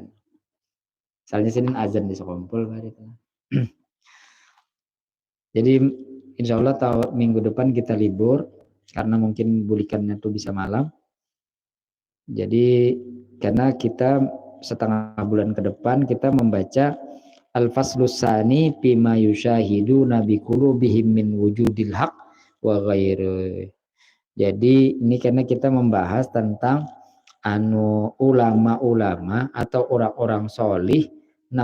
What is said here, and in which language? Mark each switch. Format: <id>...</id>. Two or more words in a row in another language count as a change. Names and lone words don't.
<bjn>Misalnya Sidin azan di sekumpul bahari itu. Jadi</bjn> <ar>إن شاء الله</ar> <bjn>minggu depan kita libur karena mungkin bulikannya tuh bisa malam. Jadi karena kita setengah bulan ke depan kita membaca Al-Faslus Tsani bima yushahidu nabi qulubihim min wujudil haq wa ghairi. Jadi ini karena kita membahas tentang ulama-ulama atau orang-orang solih</bjn>